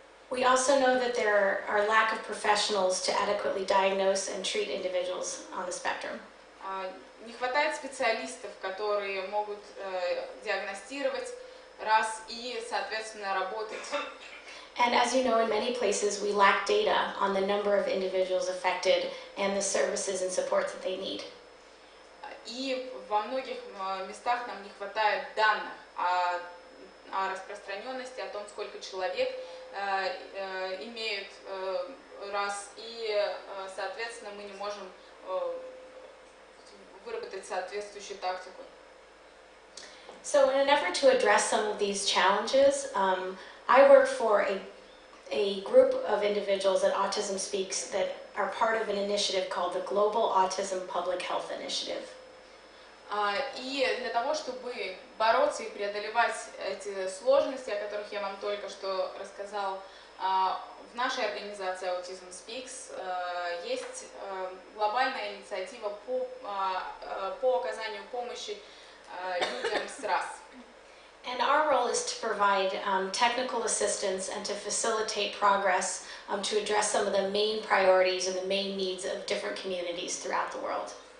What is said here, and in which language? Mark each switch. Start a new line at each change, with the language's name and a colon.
English: We also know that there are lack of professionals to adequately diagnose and treat individuals on the spectrum.
Russian: Не хватает специалистов, которые могут диагностировать раз и, соответственно, работать.
English: And as you know, in many places we lack data on the number of individuals affected and the services and supports that they need.
Russian: И во многих местах нам не хватает данных о распространенности, о том, сколько человек имеют раз, и, соответственно, мы не можем выработать соответствующую тактику.
English: So in an effort to address some of these challenges, I work for a group of individuals at Autism Speaks that are part of an initiative called the Global Autism Public Health Initiative.
Russian: И для того, чтобы бороться и преодолевать эти сложности, о которых я вам только что рассказал, в нашей организации AUTISM SPEAKS есть глобальная инициатива по оказанию помощи людям с РАС.
English: And our role is to provide technical assistance and to facilitate progress to address some of the main priorities and the main needs of different communities throughout the world.